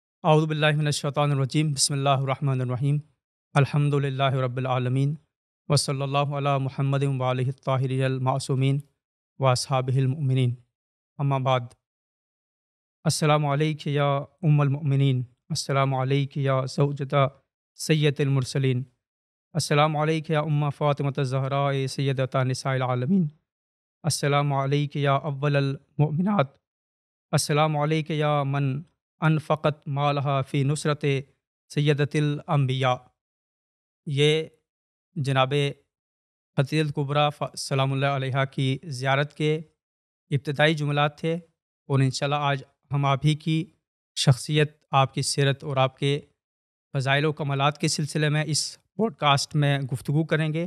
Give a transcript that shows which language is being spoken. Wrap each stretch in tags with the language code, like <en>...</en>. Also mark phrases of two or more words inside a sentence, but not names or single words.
<ar>اعوذ باللہ من الشیطان الرجیم بسم اللہ الرحمن الرحیم الحمد للہ رب العالمین وصلی اللہ علی محمد وآلہ الطاہرین المعصومین واصحابہ المؤمنین اما بعد۔ السلام علیک یا ام المؤمنین، السلام علیک یا زوجۃ سید المرسلین، السلام علیک یا ام فاطمۃ الزہراء سیدۃ نساء العالمین، السلام علیک یا اول المؤمنات، السلام علیک یا من انفقت مالہا فی نصرت سیدۃ الانبیاء۔</ar> <ur>یہ جناب خدیجہ الکبریٰ</ur> <ar>سلام اللہ علیہا</ar> <ur>کی زیارت کے ابتدائی جملات تھے، اور انشاءاللہ آج ہم آپ ہی کی شخصیت، آپ کی سیرت اور آپ کے فضائل و کمالات کے سلسلے میں اس پوڈ کاسٹ میں گفتگو کریں گے۔</ur>